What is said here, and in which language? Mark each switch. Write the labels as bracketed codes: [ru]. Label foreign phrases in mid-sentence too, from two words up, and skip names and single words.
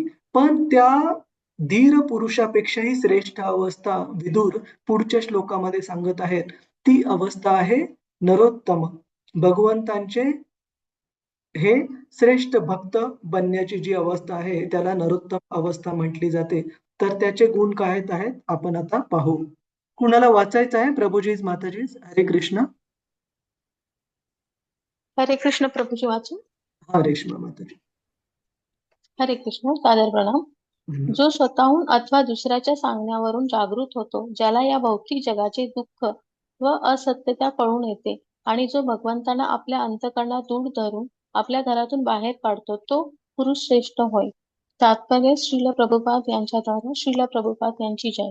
[mr] पण त्या धीर पुरुषापेक्षाही श्रेष्ठ अवस्था विदुर पुढच्या श्लोकामध्ये सांगत आहेत. ती अवस्था आहे नरोत्तम. भगवंतांचे हे श्रेष्ठ भक्त बनण्याची जी अवस्था आहे त्याला नरोत्तम अवस्था म्हटली जाते. तर त्याचे गुण काय आहेत आपण आता पाहू. कुणाला वाचायचं आहे? प्रभुजीज माताजीज, हरे कृष्ण. हरे कृष्ण प्रभूजी वाचू. हा रेश्मा माताजी. हरे कृष्ण. सादर प्रणाम. धन्यवाद. जो स्वतःहून अथवा दुसऱ्याच्या सांगण्यावरून जागृत होतो, ज्याला या भौतिक जगाचे दुःख व असत्यता कळून येते आणि जो भगवंतांना आपल्या अंतःकरणात दूर धरून आपल्या घरातून बाहेर काढतो, तो पुरुष श्रेष्ठ होय. तात्पर्य श्रील प्रभुपाद यांच्याद्वारा. श्रील प्रभुपाद यांची जय.